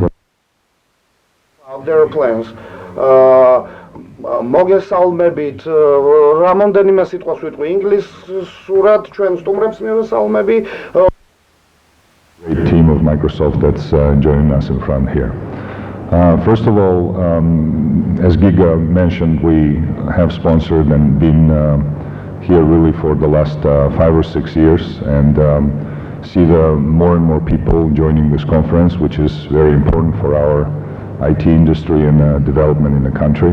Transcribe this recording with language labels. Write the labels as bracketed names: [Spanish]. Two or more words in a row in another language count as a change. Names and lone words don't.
[English] Their plans. [Georgian] მოგესალმებით, რამოდენიმე სიტყვას ვიტყვი ინგლისურად, ჩვენ სტუმრებს მივესალმები. [English] Great team of Microsoft that's joining us in front here. First of all, as Giga mentioned, we have sponsored and been here really for the last 5 or 6 years, and see more and more people joining this conference, which is very important for our IT industry and development in the country.